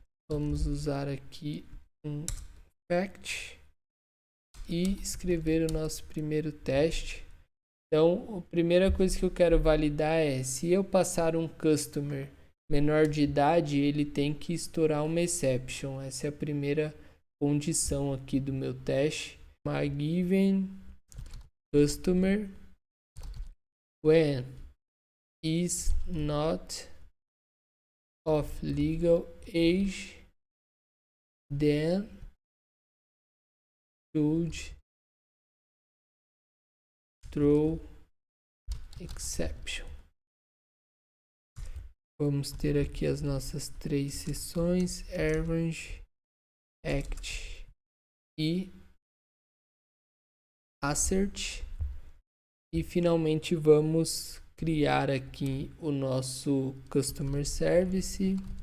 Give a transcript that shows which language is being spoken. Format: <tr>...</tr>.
<pt>Vamos usar aqui um fact e escrever o nosso primeiro teste. Então, a primeira coisa que eu quero validar é, se eu passar um customer menor de idade, ele tem que estourar uma exception. Essa é a primeira condição aqui do meu teste.</pt> <en>My given customer when is not of legal age, then should throw exception.</en> <pt>Vamos ter aqui as nossas três seções, arrange, act e assert. E finalmente vamos criar aqui o nosso Customer Service.</pt>